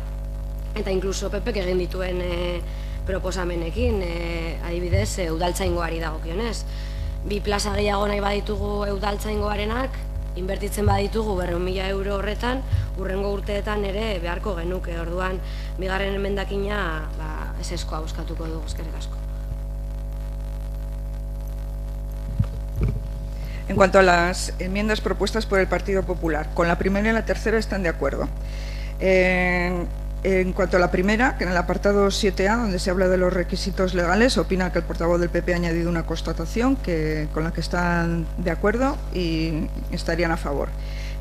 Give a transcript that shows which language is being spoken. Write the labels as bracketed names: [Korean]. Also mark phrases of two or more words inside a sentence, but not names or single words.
[Basque] Eta inkluso PPk egin dituen proposamenekin, adibidez udaltzaingoari dagokionez. 2 plaza gehiago nahi baditugu udaltzaingoarenak, inbertitzen baditugu 200.000 euro horretan, hurrengo urteetan ere beharko genuke. Orduan, bigarren emendakina eseskoa bozkatuko dugu. Eskerrik asko. [Spanish] En cuanto a las enmiendas propuestas por el Partido Popular, con la primera y la tercera están de acuerdo. En cuanto a la primera, que en el apartado 7A, donde se habla de los requisitos legales, opina que el portavoz del PP ha añadido una constatación con la que están de acuerdo y estarían a favor.